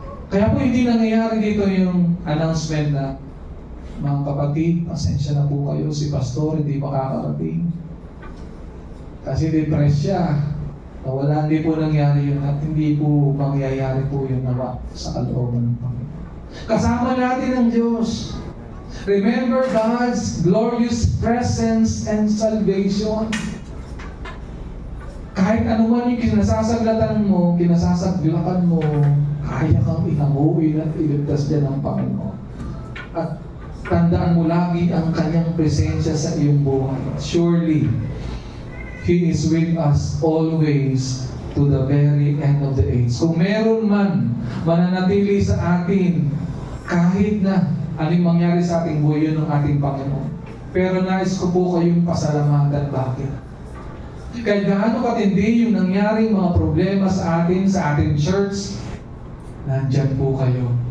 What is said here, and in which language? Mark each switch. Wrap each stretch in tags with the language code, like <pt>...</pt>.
<tl>Kaya po hindi nangyayari dito yung announcement na, mga kapatid, pasensya na po kayo, si Pastor hindi makakarating. Kasi depressed siya. Wala, hindi po nangyari yun at hindi po mangyayari po yun nawa sa kalooban ng Panginoon. Kasama natin ang Diyos.</tl> <en>Remember God's glorious presence and salvation.</en> <tl>Kahit ano man yung kinasasaglatan mo, kinasasaglakan mo, kaya kang ihanguin at iligtas dyan ng Panginoon. At tandaan mo lagi ang kanyang presensya sa iyong buhay.</tl> <en>Surely, He is with us always to the very end of the age.</en> <tl>Kung meron man mananatili sa atin, kahit na anong mangyari sa ating buhay, yun ang ating Panginoon. Pero nais ko po kayong pasalamatan. Bakit? Kahit gaano katindi yung nangyaring mga problema sa ating church, nandyan po kayo.</tl>